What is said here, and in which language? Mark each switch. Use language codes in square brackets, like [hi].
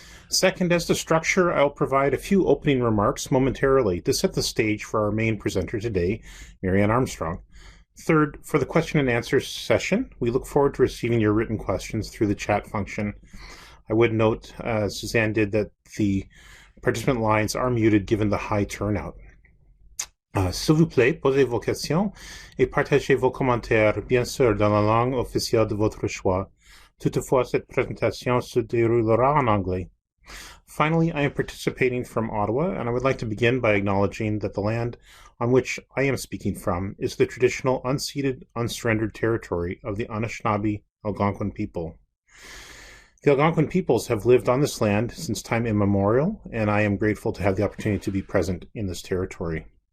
[en] Second, as to structure, I'll provide a few opening remarks momentarily to set the stage for our main presenter today, Marianne Armstrong. Third, for the question and answer session, we look forward to receiving your written questions through the chat function. I would note, as Suzanne did, that the participant lines are muted given the high turnout. [fr] S'il vous plaît, posez vos questions et partagez vos commentaires, bien sûr, dans la langue officielle de votre choix. Toutefois, cette présentation se déroulera en anglais. [en] Finally, I am participating from Ottawa, and I would like to begin by acknowledging that the land on which I am speaking from is the traditional unceded, unsurrendered territory of the Anishinaabe Algonquin people. The Algonquin peoples have lived on this land since time immemorial, and I am grateful to have the opportunity to be present in this territory.